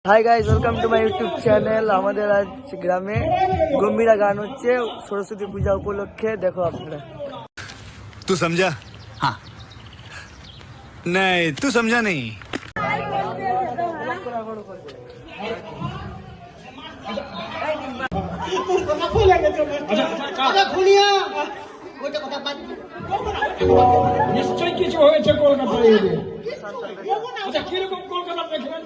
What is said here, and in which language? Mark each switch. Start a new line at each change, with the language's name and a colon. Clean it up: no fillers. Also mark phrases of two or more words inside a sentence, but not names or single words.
English: Hi guys, welcome to my YouTube channel.
Bangla: আমাদের আজ গ্রামে গম্ভীরা গান হচ্ছে সরস্বতী পূজা উপলক্ষে। দেখো আপনারা।
Hindi: तू समझा? हाँ। नहीं, तू समझा नहीं।
Bangla: নিশ্চয় কিছু হয়েছে কলকাতায়। আচ্ছা, কিরকম কলকাতা দেখলেন?